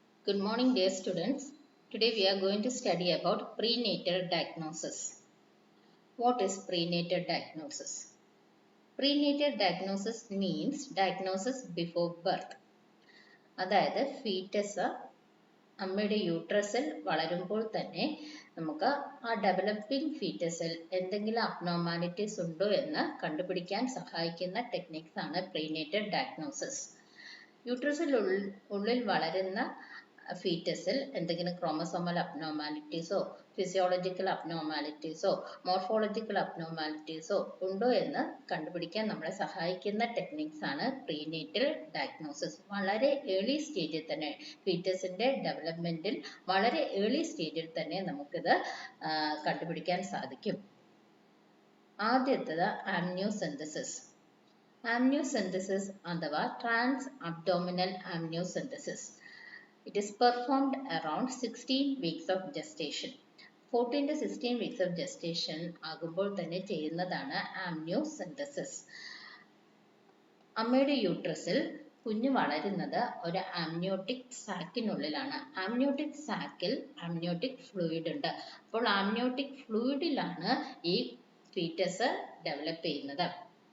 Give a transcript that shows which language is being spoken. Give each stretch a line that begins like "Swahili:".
English: Good morning, dear students. Today we are going to study about prenatal diagnosis. What is prenatal diagnosis? Prenatal diagnosis means diagnosis before birth.
Malayalam: അതായത് foetus അമ്മയുടെ യൂട്രസിൽ വളരുമ്പോൾ തന്നെ നമുക്ക് ആ developing ഫീറ്റസിൽ എന്തെങ്കിലും abnormalities ഉണ്ടോ എന്ന് കണ്ടുപിടിക്കാൻ സഹായിക്കുന്ന ടെക്നിക്സ് ആണ് പ്രീനേറ്റൽ ഡയഗ്നോസിസ്. യൂട്രസിനുള്ളിൽ വളരുന്ന ഫീറ്റസിൽ എന്തെങ്കിലും ക്രോമസോമൽ അബ്നോർമാലിറ്റീസോ ഫിസിയോളജിക്കൽ അബ്നോർമാലിറ്റീസോ മോർഫോളജിക്കൽ അബ്നോർമാലിറ്റീസോ ഉണ്ടോ എന്ന് കണ്ടുപിടിക്കാൻ നമ്മളെ സഹായിക്കുന്ന ടെക്നിക്സ് ആണ് പ്രീനേറ്റൽ ഡയഗ്നോസിസ്. വളരെ ഏർലി സ്റ്റേജിൽ തന്നെ ഫീറ്റസിന്റെ ഡെവലപ്മെന്റിൽ വളരെ ഏർലി സ്റ്റേജിൽ തന്നെ നമുക്കിത് കണ്ടുപിടിക്കാൻ സാധിക്കും. ആദ്യത്തേത് ആംനിയോസെൻതസിസ്. ആംനിയോസെൻതസിസ് അഥവാ trans abdominal ആംനിയോസെൻതസിസ്.
English: It is performed around 16 weeks of gestation. 14 to 16 weeks of gestation
Malayalam: ആകുമ്പോൾ തന്നെ ചെയ്യുന്നതാണ് ആംനിയോസെൻതസിസ്. അമ്മയുടെ യൂട്രസിൽ കുഞ്ഞ് വളരുന്നത് ഒരു ആംനിയോട്ടിക് സാക്കിനുള്ളിലാണ്. ആംനിയോട്ടിക് സാക്കിൽ ആംനിയോട്ടിക് ഫ്ലൂയിഡ് ഉണ്ട്. അപ്പോൾ ആംനിയോട്ടിക് ഫ്ലൂയിഡിലാണ് ഈ ഫീറ്റസ് ഡെവലപ്പ് ചെയ്യുന്നത്.